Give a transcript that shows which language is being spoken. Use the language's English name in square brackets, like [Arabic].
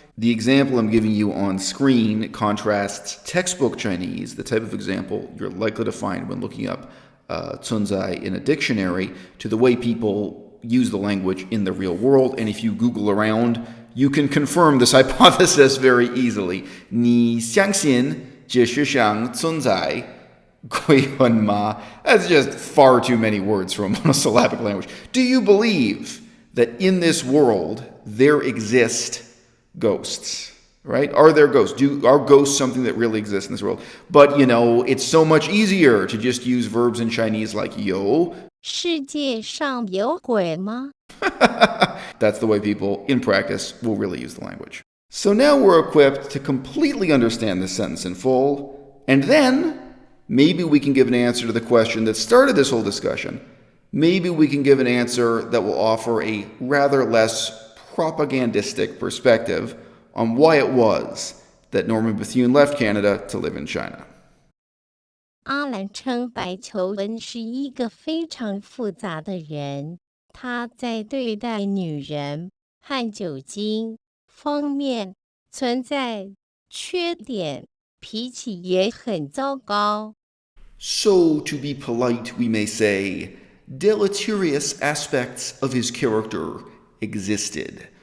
[English] The example I'm giving you on screen contrasts textbook Chinese, the type of example you're likely to find when looking up 存在 in a dictionary, to the way people use the language in the real world. And if you Google around, you can confirm this hypothesis very easily. [Chinese] 你相信这世上存在鬼魂吗? [English] That's just far too many words for a monosyllabic language. Do you believe that in this world there exist ghosts, right? Are there ghosts? Are ghosts something that really exists in this world? But, it's so much easier to just use verbs in Chinese like 有. [Chinese] 世界上有鬼吗? [English] That's the way people, in practice, will really use the language. So now we're equipped to completely understand this sentence in full, and then maybe we can give an answer to the question that started this whole discussion. Maybe we can give an answer that will offer a rather less propagandistic perspective on why it was that Norman Bethune left Canada to live in China. [Chinese] 阿兰称白求恩是一个非常复杂的人，他在对待女人和酒精方面存在缺点，脾气也很糟糕。 [English] So, to be polite, we may say, deleterious aspects of his character existed.